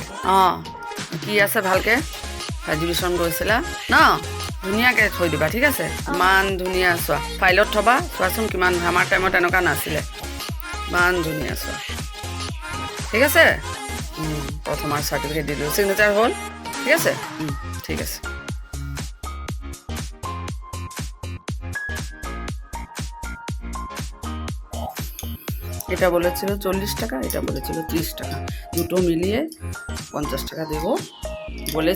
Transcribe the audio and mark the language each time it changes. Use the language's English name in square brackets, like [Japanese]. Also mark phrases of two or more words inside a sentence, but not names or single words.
[Assamese] অঁ কি আছে ভালকৈ এডুকেশ্যন গৈছিলা ন, ধুনীয়াকৈ থৈ দিবা, ঠিক আছে? ইমান ধুনীয়া চোৱা, ফাইলত থবা, চোৱাচোন কিমান, আমাৰ টাইমত এনেকুৱা নাছিলে, ইমান ধুনীয়া চোৱা, ঠিক আছে? প্ৰথমাৰ চাৰ্টিফিকেট দিলোঁ, চিগনেচাৰ হ'ল, ঠিক আছে? ঠিক আছে। [Bangla] এটা বলেছিল 40 টাকা, এটা বলেছিল 30 টাকা, দুটো মিলিয়ে 50 টাকা দেবো বলেছি।